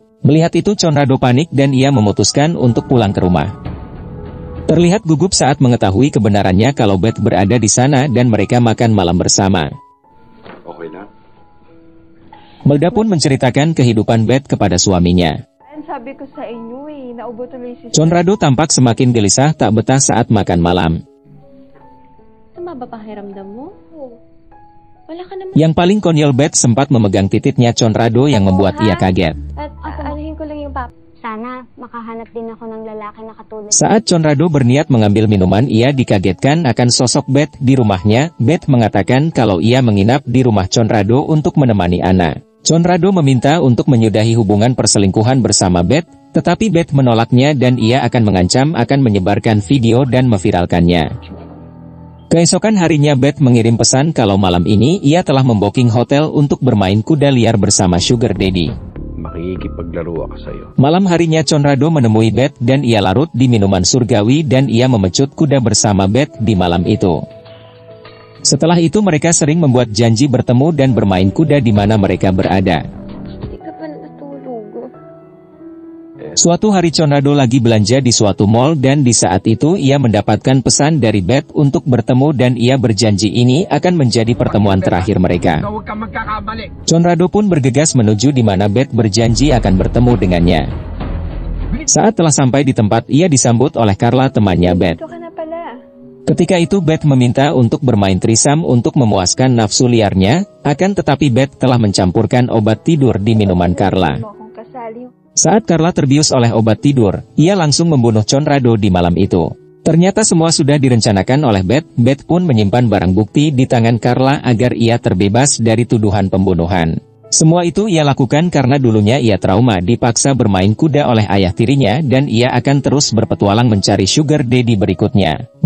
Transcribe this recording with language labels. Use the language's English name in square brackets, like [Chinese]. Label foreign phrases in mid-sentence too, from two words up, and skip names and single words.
[Indonesian] Melihat itu Conrado panik dan ia memutuskan untuk pulang ke rumah. Terlihat gugup saat mengetahui kebenarannya kalau Beth berada di sana dan mereka makan malam bersama. [Filipino] Okay na? [Indonesian] Melda pun menceritakan kehidupan Beth kepada suaminya. [Filipino] Sabi ko sa inyo naubo tuloy si... [Indonesian] Conrado tampak semakin gelisah tak betah saat makan malam. [Filipino] Tumaba pakiramdam mo? Wala ka naman. [Indonesian] Yang paling konyol Beth sempat memegang titiknya Conrado yang membuat ia kaget. [Filipino] At anuhin ko lang yung papa. Sana makahanap din ako ng lalaki na katulad. [Indonesian] Saat Conrado berniat mengambil minuman ia dikagetkan akan sosok Beth di rumahnya. Beth mengatakan kalau ia menginap di rumah Conrado untuk menemani Anna. Conrado meminta untuk menyudahi hubungan perselingkuhan bersama Beth, tetapi Beth menolaknya dan ia akan mengancam akan menyebarkan video dan memviralkannya. Keesokan harinya Beth mengirim pesan kalau malam ini ia telah membooking hotel untuk bermain kuda liar bersama [English] Sugar Daddy. [Filipino] Makikipaglaro ako sa'yo. [Indonesian] Malam harinya Conrado menemui Beth dan ia larut di minuman surgawi dan ia memecut kuda bersama Beth di malam itu. Setelah itu mereka sering membuat janji bertemu dan bermain kuda di mana mereka berada. [Filipino] Hindi ka pa natulog. [Indonesian] Suatu hari Conrado lagi belanja di suatu mall dan di saat itu ia mendapatkan pesan dari Beth untuk bertemu dan ia berjanji ini akan menjadi pertemuan terakhir mereka. Conrado pun bergegas menuju di mana Beth berjanji akan bertemu dengannya. Saat telah sampai di tempat ia disambut oleh Carla temannya Beth. [Filipino] Ito ka na pala. [Indonesian] Ketika itu Beth meminta untuk bermain trisam untuk memuaskan nafsu liarnya, akan tetapi Beth telah mencampurkan obat tidur di minuman Carla. [Filipino] Mo akong kasali. [Indonesian] Saat Carla terbius oleh obat tidur, ia langsung membunuh Conrado di malam itu. Ternyata semua sudah direncanakan oleh Beth. Beth pun menyimpan barang bukti di tangan Carla agar ia terbebas dari tuduhan pembunuhan. Semua itu ia lakukan karena dulunya ia trauma dipaksa bermain kuda oleh ayah tirinya dan ia akan terus berpetualang mencari [English] Sugar Daddy [Indonesian] berikutnya.